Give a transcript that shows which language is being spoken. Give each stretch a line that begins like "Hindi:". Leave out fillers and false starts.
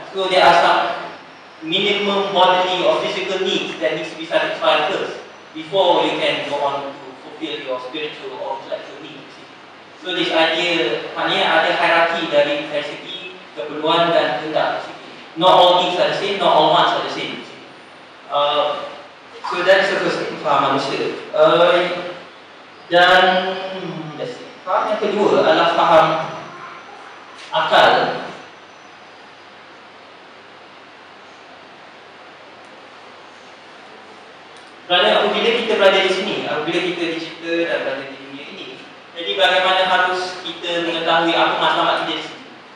English: So there are some minimum bodily or physical needs that needs to be satisfied first before you can go on to fulfill your spiritual or intellectual needs. So this idea,
Malay: maknanya ada hierarki dari segi keperluan dan kehendak.
English: Not all needs are the same, not all wants are the same. So that's the first thing,
Malay: faham manusia. Dan faham yang kedua adalah faham akal. Kerana apabila kita berada di sini, apabila kita dicipta dan berada di dunia ini, jadi bagaimana harus kita mengetahui apa matlamat kita di sini?